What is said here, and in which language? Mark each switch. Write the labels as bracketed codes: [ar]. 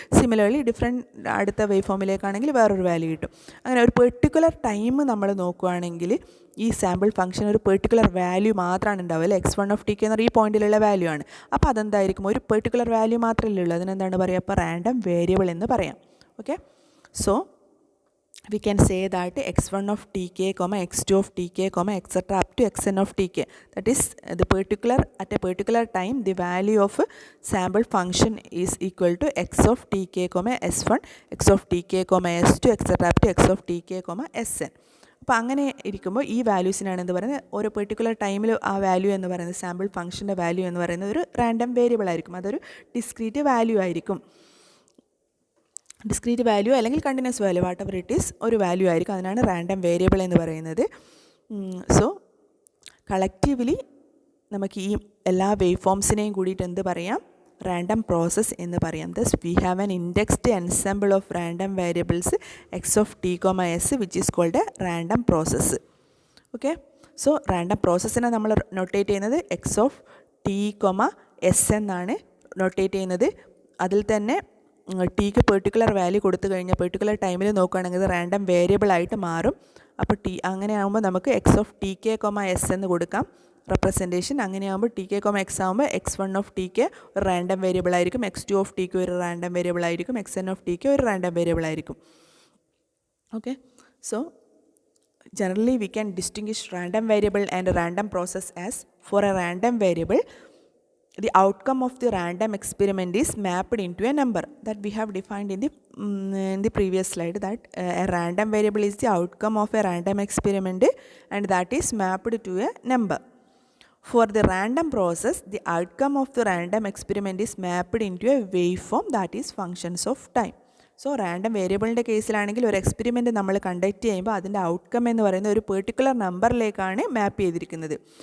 [ml] Similarly അടുത്ത wave ഫോമിലേക്കാണെങ്കിൽ വേറൊരു value കിട്ടും. അങ്ങനെ ഒരു പെർട്ടിക്കുലർ ടൈം നമ്മൾ നോക്കുകയാണെങ്കിൽ ഈ സാമ്പിൾ ഫംഗ്ഷൻ ഒരു പെർട്ടിക്കുലർ വാല്യൂ മാത്രമാണ് ഉണ്ടാവുക അല്ലേ. x1 ഓഫ് ടി കെ എന്ന് പറയുന്ന ഈ പോയിന്റിലുള്ള വാല്യൂ ആണ്. അപ്പോൾ അതെന്തായിരിക്കും, ഒരു പെർട്ടിക്കുലർ വാല്യൂ മാത്രമല്ലേ ഉള്ളൂ. അതിനെന്താണ് പറയുക, അപ്പോൾ റാൻഡം വേരിയബിൾ എന്ന് പറയാം. [en] Okay, so we can say that x1 of tk, x2 of tk, etc. up to xn of tk. That is at a particular time the value of sample function is equal to x of tk, s1, x of tk, s2, etc. up to x of tk, sn. [ml] അപ്പോൾ അങ്ങനെ ഇരിക്കുമ്പോൾ ഈ വാല്യൂസിനാണ് എന്ത് പറയുന്നത്, ഓരോ particular ടൈമിൽ ആ value എന്ന് പറയുന്നത് സാമ്പിൾ ഫംഗ്ഷൻ്റെ വാല്യൂ എന്ന് പറയുന്നത് ഒരു റാൻഡം വേരിയബിൾ ആയിരിക്കും. അതൊരു ഡിസ്ക്രീറ്റ് വാല്യൂ ആയിരിക്കും. ഡിസ്ക്രീറ്റ് വാല്യൂ അല്ലെങ്കിൽ continuous value [en] whatever it is [ml] ഒരു വാല്യൂ ആയിരിക്കും. അതിനാണ് റാൻഡം വേരിയബിൾ എന്ന് പറയുന്നത്. സോ കളക്റ്റീവ്ലി നമുക്ക് ഈ എല്ലാ വേവ് ഫോംസിനെയും കൂടിയിട്ട് എന്ത് പറയാം, റാൻഡം പ്രോസസ്സ് എന്ന് പറയാം. [en] Thus we have an indexed ensemble of random variables X of T S which is called a random process. [ml] Okay, so random പ്രോസസ്സിനെ നമ്മൾ നൊട്ടേറ്റ് ചെയ്യുന്നത് എക്സ് ഓഫ് ടി എസ് എന്നാണ് നൊട്ടേറ്റ് ചെയ്യുന്നത്. അതിൽ തന്നെ ടിക്ക് പെർട്ടിക്കുലർ വാല്യൂ കൊടുത്തു കഴിഞ്ഞാൽ particular ടൈമിൽ നോക്കുകയാണെങ്കിൽ അത് റാൻഡം വേരിയബിൾ ആയിട്ട് മാറും. അപ്പോൾ അങ്ങനെ ആകുമ്പോൾ നമുക്ക് X of T K S എന്ന് കൊടുക്കാം റെപ്രസെൻറ്റേഷൻ. അങ്ങനെയാകുമ്പോൾ ടി കെ എക്സ് ആകുമ്പോൾ x1 ഓഫ് ടി കെ ഒരു റാൻഡം വേരിയബിൾ ആയിരിക്കും, x2 ഓഫ് ടി കെ ഒരു റാൻഡം വേരിയബിൾ ആയിരിക്കും, xn ഓഫ് ടി കെ ഒരു റാൻഡം വേരിയബിൾ ആയിരിക്കും. [en] Okay, so generally we can distinguish random variable and a random process as, for a random variable the outcome of the random experiment is mapped into a number that we have defined in the previous slide, that a random variable is the outcome of a random experiment and that is mapped to a number. For the random process the outcome of the random experiment is mapped into a waveform that is functions of time. [ml] So random വേരിയബിളിൻ്റെ കേസിലാണെങ്കിൽ ഒരു experiment നമ്മൾ conduct ചെയ്യുമ്പോൾ അതിൻ്റെ outcome എന്ന് പറയുന്നത് ഒരു particular നമ്പറിലേക്കാണ് മാപ്പ് ചെയ്തിരിക്കുന്നത്.